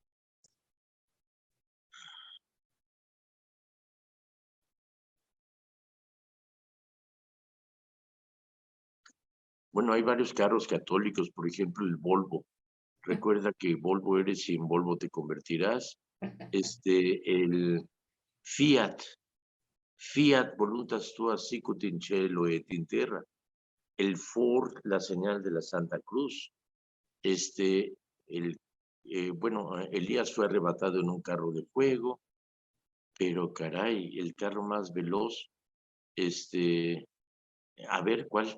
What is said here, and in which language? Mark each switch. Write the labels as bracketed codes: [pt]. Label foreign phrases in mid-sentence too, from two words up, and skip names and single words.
[es] Bueno, hay varios carros católicos, por ejemplo, el Volvo. Recuerda que Volvo eres y en Volvo te convertirás. [la] El Fiat voluntas tua sicut in cielo et in terra. [es] El Ford, la señal de la Santa Cruz. Bueno, Elías fue arrebatado en un carro de fuego, pero caray, el carro más veloz, a ver, ¿cuál?